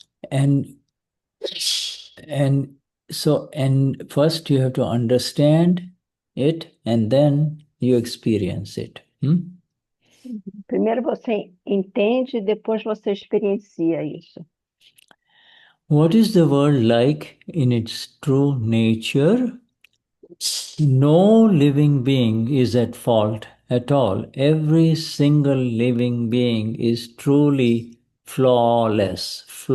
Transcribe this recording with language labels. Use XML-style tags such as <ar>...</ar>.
<en>And so, first you have to understand it and then you experience it.</en> <pt>Primeiro você entende, depois você experiencia isso.</pt> <en>What is the world like in its true nature? No living being is at fault at all. Every single living being is truly flawless.</en>